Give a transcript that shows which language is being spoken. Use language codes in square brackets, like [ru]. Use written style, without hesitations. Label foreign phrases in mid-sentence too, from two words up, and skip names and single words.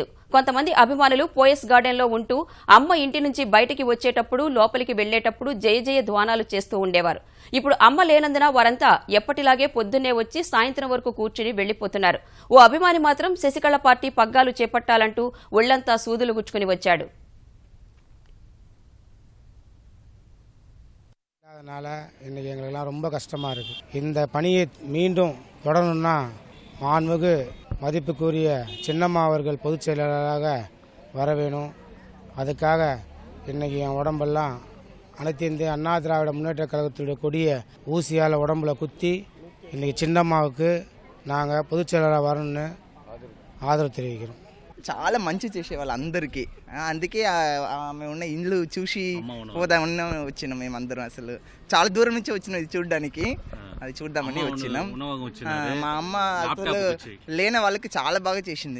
[te] కొంతమంది అభిమానులు పోయస్ గార్డెన్లో ఉంటూ అమ్మ ఇంటి నుంచి బయటికి వచ్చేటప్పుడు, లోపలికి వెళ్లేటప్పుడు జయ జయ ధ్వానాలు చేస్తూ ఉండేవారు. ఇప్పుడు అమ్మ లేనందున వారంతా ఎప్పటిలాగే పొద్దున్నే వచ్చి సాయంత్రం వరకు కూర్చుని వెళ్లిపోతున్నారు. ఓ అభిమాని మాత్రం శశికళ పార్టీ పగ్గాలు చేపట్టాలంటూ ఒళ్లంతా సూదులు గుచ్చుకుని వచ్చాడు. [ta] அதனால் இன்றைக்கி எங்களுக்கெல்லாம் ரொம்ப கஷ்டமாக இருக்குது. இந்த பணியை மீண்டும் தொடரணும்னா மாண்புமிகு மதிப்புக்குரிய சின்னம்மா அவர்கள் பொதுச் செயலாளராக வர வேணும். அதுக்காக இன்றைக்கி என் உடம்பெல்லாம் அனைத்து இந்திய அண்ணா திராவிட முன்னேற்ற கழகத்துடைய கொடிய ஊசியால் உடம்புல குத்தி இன்றைக்கி சின்னம்மாவுக்கு நாங்கள் பொதுச் செயலாளராக வரணும்னு [te] ఆదరవు తెలియజేయడం. చాలా మంచి చేసేవాళ్ళు అందరికీ. అందుకే ఆమె ఉన్న ఇల్లు చూసి పోదామని వచ్చినాం. మేము అందరం అసలు చాలా దూరం నుంచి వచ్చినాం ఇది చూడడానికి. అది చూద్దామని వచ్చినాం. మా అమ్మ అసలు లేని వాళ్ళకి చాలా బాగా చేసింది.